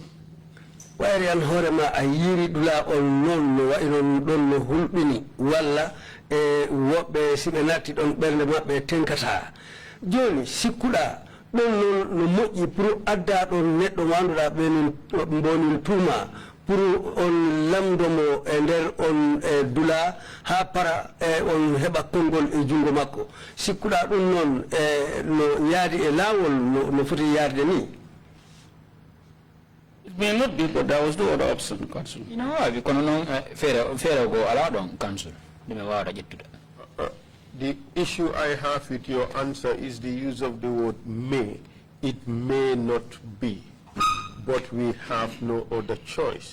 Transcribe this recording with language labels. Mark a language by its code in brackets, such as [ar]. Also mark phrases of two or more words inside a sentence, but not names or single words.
[ff] Wayri an horema a yiri dula on non no wainon don no hulbini walla wobbe sibe natti don bernde mabbe tenkata joni sikkuda don no moƴƴi pour adda don neddo wanduda be non bonin tuma pour on lamdomo e der on dula ha para on heba kongol e jungo makko sikkuda dum non no yaadi e lawol no foti yaade ni. [en] It may not be, but there was no other option, Council. You know, I can fair go allow on Council. The issue I have with your answer is the use of the word may. It may not be, but we have no other choice.